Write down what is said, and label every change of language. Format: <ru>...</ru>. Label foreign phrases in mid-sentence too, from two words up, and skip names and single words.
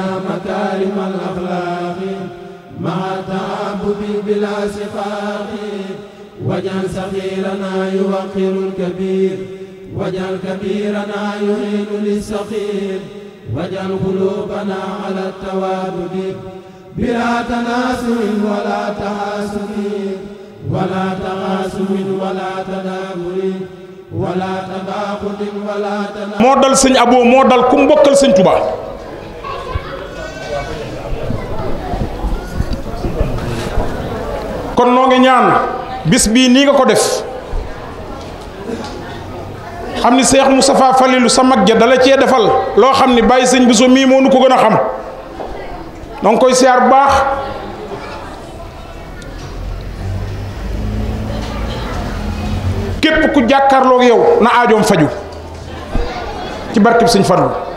<ar>مكارم الأخلاق مع تعبد بلا شقاق واجعل صغيرنا يوقر الكبير واجعل كبيرنا يعين للصغير واجعل قلوبنا على التوادد بلا تناسل ولا تحاسد ولا تغاسل ولا تدابر ولا تباغض ولا تنافر</ar> <wo>moo dal sëñ Abo moo dal ku mbokkal sëñ Touba kon noo ngi ñaan bis bii nii nga ko def xam ni Cheikh Moustapha Falilou sa mag ja dala cee defal loo xam ni bàyyi sëñ Bousso mii moo nu ko gën a xam noo ngi koy siyaar bu baax képp ku jàkkaarloog yow na aajoom faju ci barkeb sëñ Fallu</wo>